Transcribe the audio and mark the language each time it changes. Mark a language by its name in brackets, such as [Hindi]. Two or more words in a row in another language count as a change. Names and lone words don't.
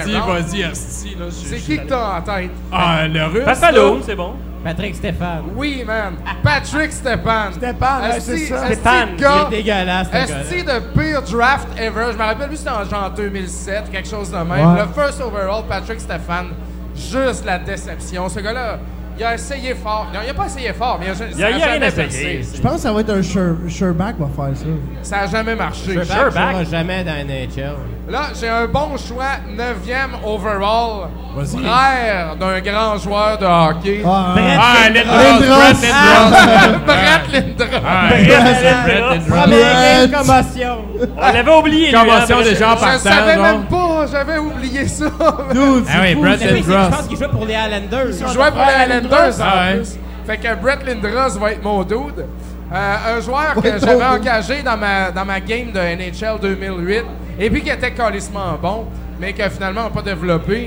[French] Vas-y, round, vas-y, hostie, là. c'est qui que t'as en tête? Ah, le russe. Buffalo, c'est bon. Patrick Stéphane. Oui, man. Patrick Stepan. Stepan, ouais, Asti- c'est ça. asti Stéphane, de gars- Il est dégueulasse, ce gars-là. Esti de pire [English] draft ever. [French] Je me rappelle, lui, c'était en genre 2007, quelque chose de même. Ouais. Le [English] first overall, [French] Patrick Stéphane. Juste la déception. Ce gars-là, il a essayé fort. Non, il a pas essayé fort, mais Il y a rien jamais essayé. percé. Je pense que ça va être un Sherback qui va faire ça. Ça a jamais marché. Sherback Sherback. jouera jamais dans NHL. Là, j'ai un bon choix, 9e overall. Vas-y. Frère d'un grand joueur de hockey. Ah, Ah, Lindros, Lindros. Brett Lindros. Brett Lindros. Ah, Brett Lindros. Première game, commotion. On l'avait oublié, lui. Commotion hein, des gens Je partant, savais genre. même pas, j'avais oublié ça. Dude, Ah oui, Brett Je Lindros. pense qu'il jouait pour les Islanders. Il jouait pour les Islanders en Ah ouais. plus. Fait que Brett Lindros va être mon dude. Un joueur que Ouais, j'avais ton engagé dans ma game de NHL 2008 et puis qui était calissement bon, mais que finalement n'a pas développé.